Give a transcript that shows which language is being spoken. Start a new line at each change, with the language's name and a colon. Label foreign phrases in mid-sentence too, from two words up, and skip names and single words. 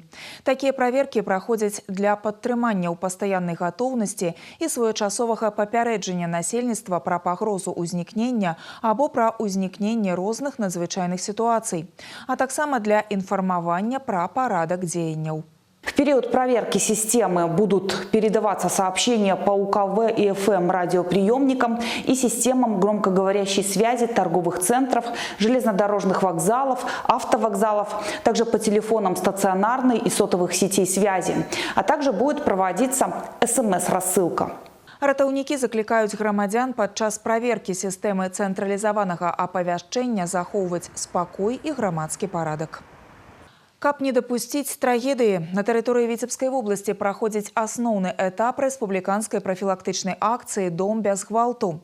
Belarusian: Такія праверкі праходзяць для падтрымання ў пастаяннай гатоўнасці і своечасовага папярэджання насельніцтва пра пагрозу ўзнікнення або пра ўзнікненне розных надзвычайных сітуацый, а таксама для інфармавання пра парадак дзеянняў.
Russian: В период проверки системы будут передаваться сообщения по УКВ и ФМ радиоприемникам и системам громкоговорящей связи торговых центров, железнодорожных вокзалов, автовокзалов, также по телефонам стационарной и сотовых сетей связи, а также будет проводиться СМС-рассылка.
Belarusian: Ратаўнікі заклікаюць грамадзян падчас праверкі сістэмы цэнтралізаванага апавяшчэння захоўваць спакой і грамадскі парадак. Каб не дапусціць трагедыі, на тэрыторыі Віцебскай вобласці праходзіць асноўны этап рэспубліканскай прафілактычнай акцыі «Дом без гвалту».